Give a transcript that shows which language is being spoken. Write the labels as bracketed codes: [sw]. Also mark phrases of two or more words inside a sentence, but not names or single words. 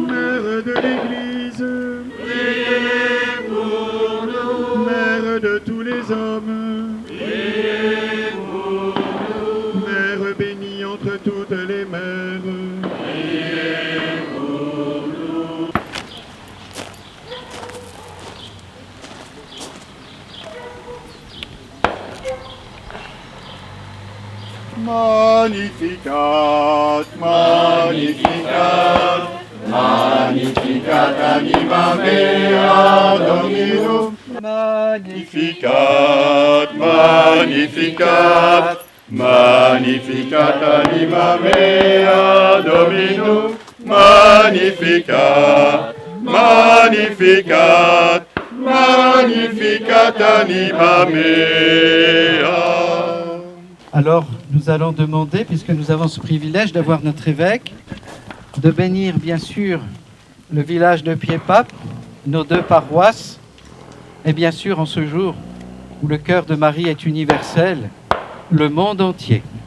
[fr] Mère de l'Église, priez pour nous. Mère de tous les hommes, priez pour nous. Mère bénie entre toutes les mères, priez pour nous. [la] Magnificat, Magnificat, Magnificat anima mea Dominum. Magnificat, Magnificat, Magnificat anima mea Dominum. Magnificat, Magnificat, Magnificat anima mea. [fr] Alors, nous allons demander, puisque nous avons ce privilège d'avoir notre évêque, de bénir bien sûr le village de Pied-Pape, nos deux paroisses, et bien sûr en ce jour où le cœur de Marie est universel, le monde entier.